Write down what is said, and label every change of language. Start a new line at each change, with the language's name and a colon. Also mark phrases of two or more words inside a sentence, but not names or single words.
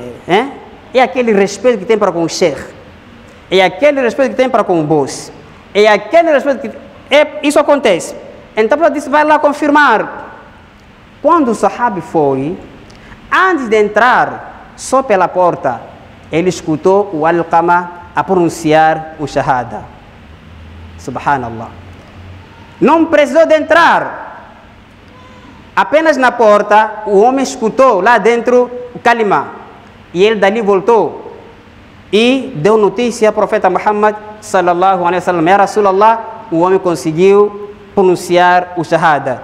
Portuguese: É aquele respeito que tem para com o chefe, é aquele respeito que tem para com o boss, é aquele respeito que... isso acontece. Então ela disse, vai lá confirmar. Quando o sahabi foi, antes de entrar, só pela porta, ele escutou o Alqama a pronunciar o shahada. Subhanallah. Não precisou de entrar. Apenas na porta, o homem escutou lá dentro o kalimá. E ele dali voltou e deu notícia ao profeta Muhammad
Arabic: صلى الله عليه وسلم، يا رسول الله,
Portuguese: o homem conseguiu pronunciar o shahada.